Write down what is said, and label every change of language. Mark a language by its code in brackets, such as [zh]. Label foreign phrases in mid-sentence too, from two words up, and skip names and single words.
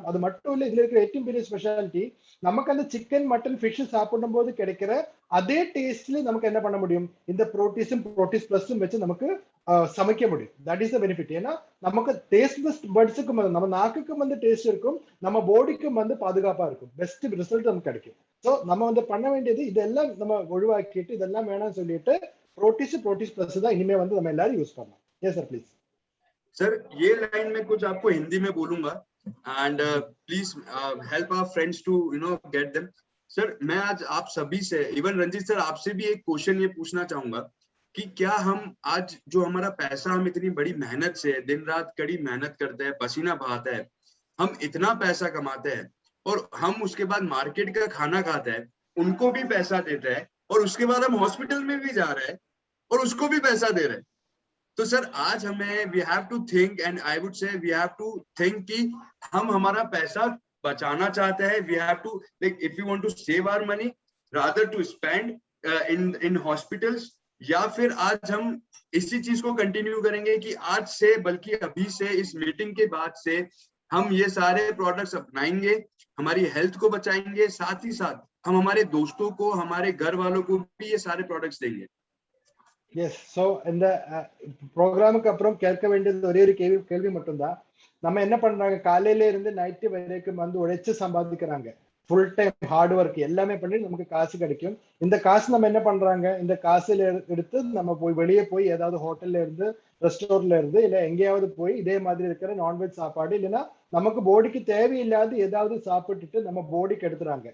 [ta] அது மட்டும் இல்ல, இதுல இருக்கிற ഏറ്റവും பெரிய ஸ்பெஷாலிட்டி, நமக்கு அந்த சிக்கன், மட்டன், ஃபிஷ் சாப்பிடும் போது கிடைக்கிற அதே டேஸ்ட்ல நமக்கு என்ன பண்ண முடியும், இந்த புரோட்டீஸும் புரோட்டீஸ் பிளஸும் வச்சு நமக்கு சமைக்க முடியும். [en] That is the benefit. [ta] ஏன்னா நமக்கு [en] taste buds [ta] நம்ம நாக்குக்கும் வந்து டேஸ்ட் இருக்கும், நம்ம பாடிக்கும் வந்து பாதுகாப்பா இருக்கும், [en] best result [ta] நமக்கு கிடைக்கும். ஸோ நம்ம வந்து பண்ண வேண்டியது இதெல்லாம் நம்ம ஒழிவாக்கிட்டு இதெல்லாம் வேணாம்னு சொல்லிட்டு प्रोटीस प्लस தான் இனிமே வந்து நம்ம எல்லாரும் யூஸ் பண்ணலாம். [en] Yes sir, please. [hi] सर ये लाइन में कुछ आपको हिंदी में बोलूंगा [en] and please help our friends to get them. [hi] सर मैं आज आप सभी से, इवन रंजीत सर आपसे भी एक क्वेश्चन ये पूछना चाहूंगा कि क्या हम आज जो हमारा पैसा हम इतनी बड़ी मेहनत से दिन रात कड़ी मेहनत करते हैं, पसीना बहाते हैं, हम इतना पैसा कमाते हैं और हम उसके बाद मार्केट का खाना खाते हैं, उनको भी पैसा देते हैं और उसके बाद हम हॉस्पिटल में भी जा रहे हैं और उसको भी पैसा दे रहे हैं. तो सर आज हमें [en] we have to think and I would say we have to think [hi] कि हम हमारा पैसा बचाना चाहते हैं. [en] we have to like if you want to save our money rather to spend in hospitals, [hi] या फिर आज हम इसी चीज को कंटिन्यू करेंगे कि आज से बल्कि अभी से इस मीटिंग के बाद से हम ये सारे प्रोडक्ट्स अपनाएंगे, हमारी हेल्थ को बचाएंगे, साथ ही साथ हम हमारे दोस्तों को, हमारे घर वालों को भी ये सारे प्रोडक्ट्स देंगे. [en] Yes, [ta] so இந்த ப்ரோக்ராமுக்கு அப்புறம் கேட்க வேண்டியது ஒரே ஒரு கேள்வி மட்டும்தான். நம்ம என்ன பண்றாங்க, காலையில இருந்து நைட்டு வரைக்கும் வந்து உழைச்சு சம்பாதிக்கிறாங்க, [en] full time hard work [ta] எல்லாமே பண்ணி நமக்கு காசு கிடைக்கும். இந்த காசு நம்ம என்ன பண்றாங்க, இந்த காசுல எடுத்து நம்ம போய் வெளியே போய் ஏதாவது ஹோட்டல்ல இருந்து, ரெஸ்டாரண்ட்ல இருந்து, இல்ல எங்கேயாவது போய் இதே மாதிரி இருக்கிற நான்வெஜ் சாப்பாடு இல்லைன்னா நமக்கு பாடிக்கு தேவையில்லாத ஏதாவது சாப்பிட்டுட்டு நம்ம பாடிக்கு எடுத்துறாங்க.